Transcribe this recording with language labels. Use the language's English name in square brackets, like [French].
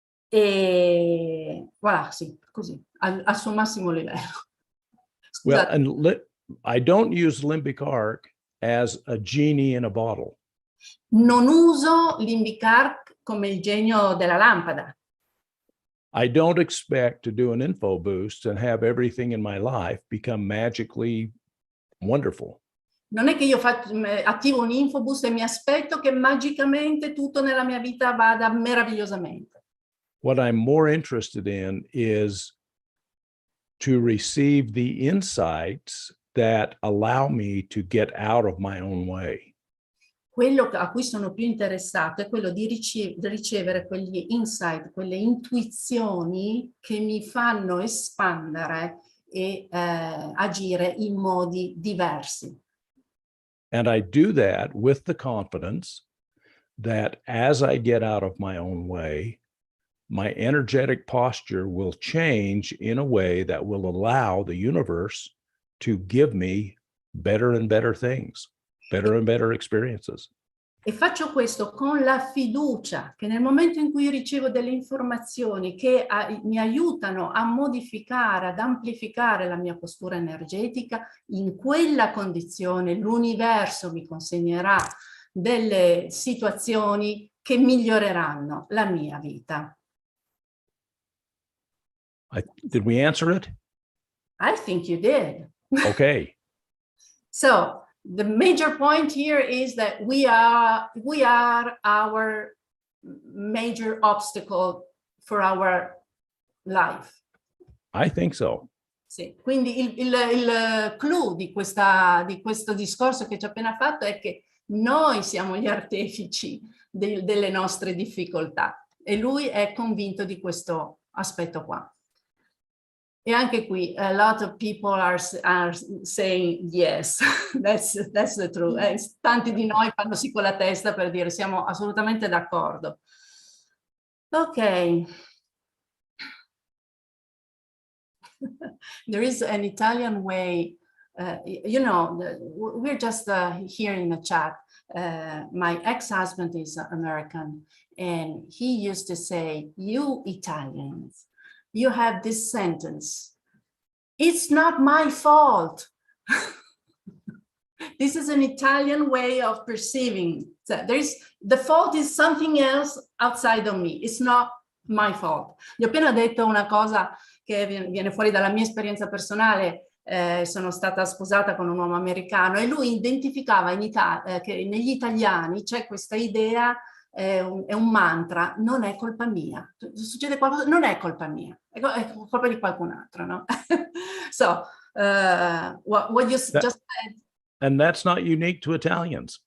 [Italian] E voilà, sì, così, al suo massimo livello. [English] Well, and I don't use LimbicArc as a genie in a bottle. [Italian] Non uso LimbicArc come il genio della lampada. [English] I don't expect to do an info boost and have everything in my life become magically wonderful. [Italian] Non è che io attivo un infoboost e mi aspetto che magicamente tutto nella mia vita vada meravigliosamente. [English] What I'm more interested in is to receive the insights that allow me to get out of my own way. [Italian] Quello a cui sono più interessato è quello di ricevere quegli insight, quelle intuizioni che mi fanno espandere e agire in modi diversi. [English] And I do that with the confidence that as I get out of my own way, my energetic posture will change in a way that will allow the universe to give me better and better things, better and better experiences. [Italian] E faccio questo con la fiducia che nel momento in cui ricevo delle informazioni che mi aiutano a modificare, ad amplificare la mia postura energetica, in quella condizione l'universo mi consegnerà delle situazioni che miglioreranno la mia vita. [English] Did we answer it? I think you did. Okay. So the major point here is that we are our major obstacle for our life. I think so. Sì. [Italian] Quindi il clou di questo discorso che ci ho appena fatto è che noi siamo gli artefici delle nostre difficoltà, e lui è convinto di questo aspetto qua. E anche qui, [English] a lot of people are saying yes, that's the truth. [Italian] Tanti di noi fanno sì con la testa per dire siamo assolutamente d'accordo. Ok. [English] There is an Italian way, you know, we're just here in the chat. My ex-husband is American, and he used to say, you Italians, you have this sentence, it's not my fault. This is an Italian way of perceiving. So the fault is something else outside of me. It's not my fault. [Italian] Gli ho appena detto una cosa che viene fuori dalla mia esperienza personale. Sono stata sposata con un uomo americano e lui identificava che negli italiani c'è questa idea, è un mantra, non è colpa mia. Succede qualcosa, non è colpa mia, è colpa di qualcun altro, no? [English] So, what you just said. And that's not unique to Italians.